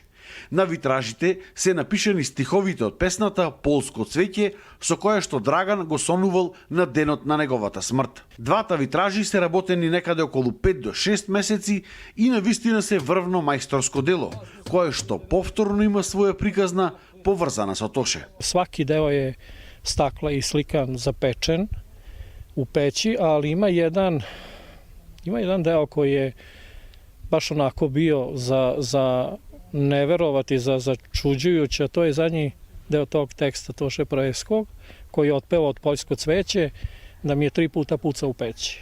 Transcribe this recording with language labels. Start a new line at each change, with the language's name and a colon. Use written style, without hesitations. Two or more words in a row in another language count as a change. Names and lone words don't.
Macedonian: На витражите се напишани стиховите од песната Полско цвеќе, со која што Драган го сонувал на денот на неговата смрт. Двата витражи се работени некаде околу 5 до 6 месеци и навистина се врвно мајсторско дело, кое што повторно има своја приказна поврзана со Тоше.
Serbian: Сваки дел е stakla i slikan zapečen u peći, ali ima jedan deo koji je baš onako bio za ne verovati, za začuđujuće, a to je zadnji deo tog teksta Toše Proeskog, koji je otpevao od Poljsko cveće, da mi je 3 puta pucao u peći.